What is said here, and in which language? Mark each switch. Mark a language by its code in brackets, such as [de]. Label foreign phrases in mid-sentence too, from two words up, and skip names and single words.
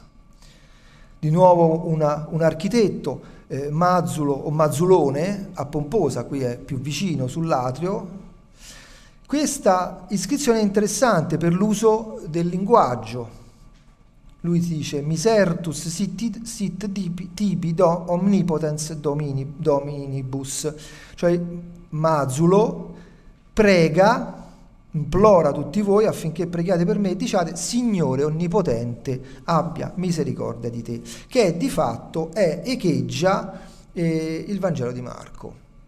[it] Di nuovo un architetto, Mazzulo o Mazzulone, a Pomposa, qui è più vicino sull'atrio. Questa iscrizione è interessante per l'uso del linguaggio. Lui dice: [la] misertus sit tibi omnipotens dominibus, [it] cioè Mazzulo prega, implora tutti voi affinché preghiate per me e diciate: Signore onnipotente, abbia misericordia di te, che di fatto echeggia il Vangelo di Marco.